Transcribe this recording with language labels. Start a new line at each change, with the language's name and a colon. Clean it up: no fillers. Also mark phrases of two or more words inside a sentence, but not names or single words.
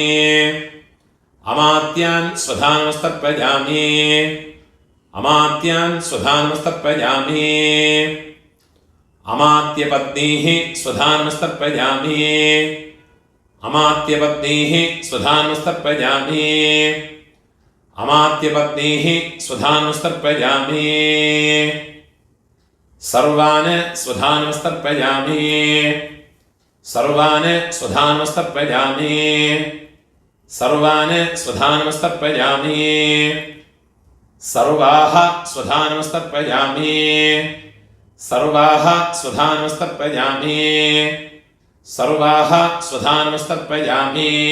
Sanskrit: അമാത്യാൻ സ്വധാനമസ്തർപ്പയാമി. അമാത്യാൻ സ്വധാനമസ്തർപ്പയാമി. അമാത്യപത്നീഃ സ്വധാനമസ്തർപ്പയാമി. അമാത്യപത്നീഃ സ്വധാനമസ്തർപ്പയാമി. अमात्यपत्नीः स्वधानमस्तर्पयामि सर्वान् स्वधानमस्तर्पयामि सर्वान् स्वधानमस्तर्पयामि सर्वान् स्वधानमस्तर्पयामि सर्वाः स्वधानमस्तर्पयामि सर्वाः स्वधानमस्तर्पयामि सर्वाः स्वधानमस्तर्पयामि